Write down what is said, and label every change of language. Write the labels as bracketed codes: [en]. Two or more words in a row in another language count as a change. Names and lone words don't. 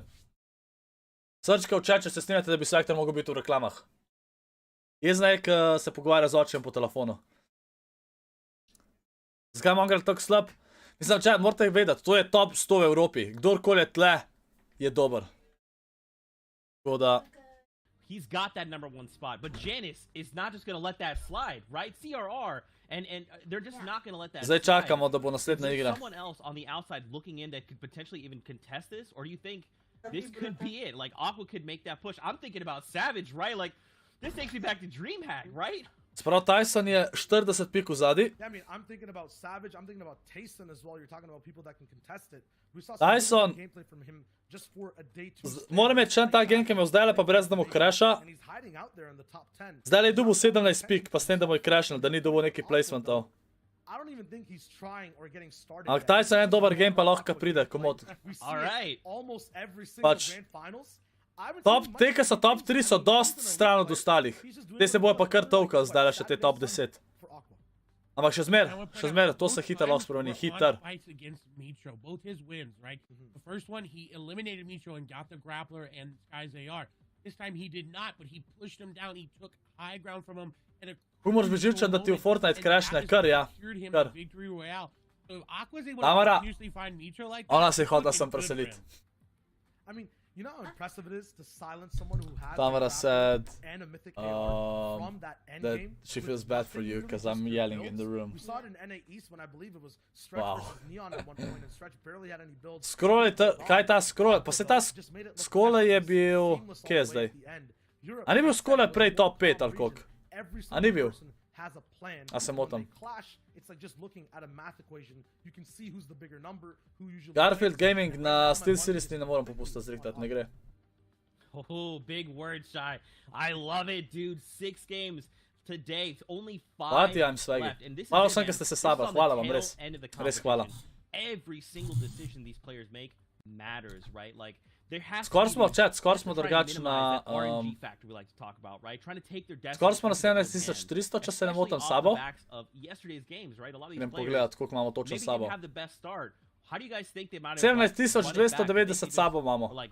[sl] Srčka v chat, če se strinjate, da bi Svektor mogel biti v reklamah. Jezna je, ko se pogovarja z očem po telefonu. Zakaj Mongrel tako slab? Mislim, če morate vedeti, to je top 100 v Evropi. Kdorkoli je tle, je dober. Tako da... [en] He's got that #1 spot, but Janice is not just going to let that slide, right? CRR, and they're just not going to let that [sl] Zdaj čakamo, da bo naslednja [en] slide. Is [sl] igra. [en] there someone else on the outside looking in that could potentially even contest this? Or do you think this could be it? Like, Aqua could make that push. I'm thinking about Savage, right? Like, this takes me back to DreamHack, right? [sl] Sprav Tyson je 40 pik v zadnji. [en] I mean, I'm thinking about Savage, I'm thinking about Tyson as well. You're talking about people that can contest it. We saw some gameplay from him just for a day 2. [sl] Moram imeti še en ta game, ki me vzdajle, pa brez da mu crasha. Zdaj je dobil 17 pik, pa s tem, da mu je crashnil, da ni dobil neki placementov. Ampak Tyson je en dober game, pa lahko pride, komod. Pač, te, ki so top 3, so dost stran od ostalih. Te se bojo pa kar tolkali zdaj še te top 10. Ampak še zmer, to se hiter lahko spremeni, hiter. [en] Both his wins, right? The first one, he eliminated Mitro and got the grappler and Sky's AR. This time he did not, but he pushed him down, he took high ground from him. [sl] Ko moraš biti živčen, da ti v Fortnite crashne, kar ja. Kar. Tamara, ona se je hodila sem preseliti. [en] You know how impressive it is to silence someone who has Tamara said from that end that game. she feels bad for you because I'm yelling in the room. We saw it in NA East when I believe it was Stretch versus Neon at one point, and Stretch barely had any builds. [sl] Scroll, kaj ta scroll? Pa se ta scroll je bil, kje je zdaj? A ni bil scroll prej top 5 ali koliko? A ni bil? A se motam. Garfield Gaming na SteelSeries ne moram popustiti zrihtati, ne gre. [en] Oh, big word, Shy. I love it, dude. 6 games today. Only 5 [sl] Hvala ti, [en] I'm swaggy. [sl] Malo sem, ker ste se sabali. Hvala vam, res. Res hvala. [en] Every single decision these players make matters, right? Like, [sl] Skor smo, chat, skor smo drugače na... Skor smo na 17300, če se ne motam sabo. Idem pogledat, koliko imamo točno sabo. 17290 sabo imamo.